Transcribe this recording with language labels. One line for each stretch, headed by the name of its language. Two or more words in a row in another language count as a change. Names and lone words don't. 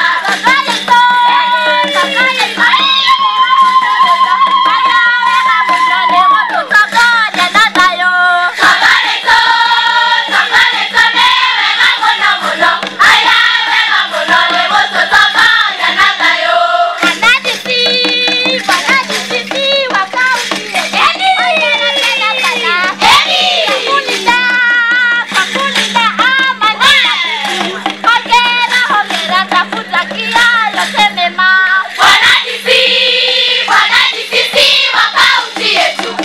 Kikuyu: Baba witũ, baba witũ, haya wega mũno nĩ gũtũtongoria na thayũ. Baba witũ, baba witũ, nĩ wega mũno mũno. Haya wega mũno nĩ gũtũtongoria na thayũ.
Swahili: Bwana D C, bwana D C C wa kaunti yetu. Eni! Hongera sana sana. Eni! Kwa kulinda, kwa kulinda amani ya nchi. Hongera, hongera, takutakia yote mema. Bwana D C, bwana D C C wa kaunti yetu.